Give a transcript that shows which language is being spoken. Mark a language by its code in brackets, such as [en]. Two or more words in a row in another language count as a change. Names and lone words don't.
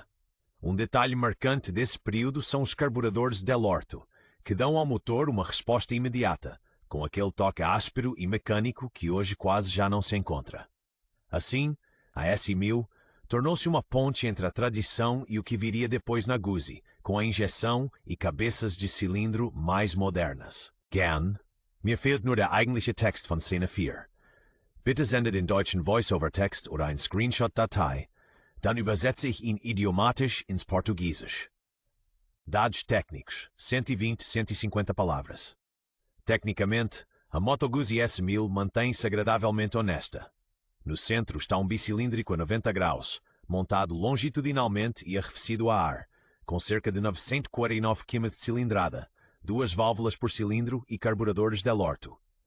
[pt] Um detalhe marcante desse período são os carburadores Dell'Orto, que dão ao motor uma resposta imediata, com aquele toque áspero e mecânico que hoje quase já não se encontra. Assim, a S1000 tornou-se uma ponte entre a tradição e o que viria depois na Guzzi, com a injeção e cabeças de cilindro mais modernas. [de] Gern, mir fehlt nur der eigentliche Text von Szene 4. Bitte sende den deutschen Voice-Over-Text oder ein Screenshot-Datei, dann übersetze ich ihn idiomatisch ins Portugiesisch. [pt] Dados técnicos, 120, 150 palavras. Tecnicamente, a Moto Guzzi S1000 mantém-se agradavelmente honesta. No centro está um bicilíndrico a 90 graus, montado longitudinalmente e arrefecido a ar, com cerca de 949 km de cilindrada, 2 válvulas por cilindro e carburadores Dell'Orto.